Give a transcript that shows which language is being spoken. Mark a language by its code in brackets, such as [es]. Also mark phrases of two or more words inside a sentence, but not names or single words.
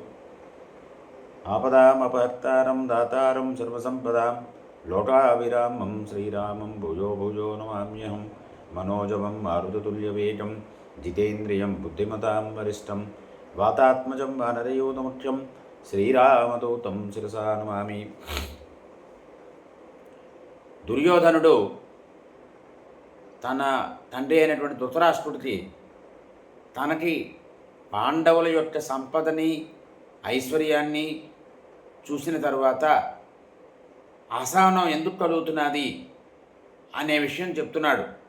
[sa] आपदामपहर्तारं दातारं सर्वसम्पदां लोकाभिरामं श्रीरामं भूयो भूयो नमाम्यहं। मनोजवं मारुततुल्यवेगं जितेन्द्रियं बुद्धिमतां वरिष्ठं वातात्मजं वानरयूथमुख्यं శ్రీరామదూతం శిరసా నమామి. [te] దుర్యోధనుడు తన తండ్రి అయినటువంటి ధృతరాష్ట్రుడికి తనకి పాండవుల యొక్క సంపదని ఐశ్వర్యాన్ని చూసిన తరువాత అసహనం ఎందుకు కలుగుతున్నది అనే విషయం చెప్తున్నాడు.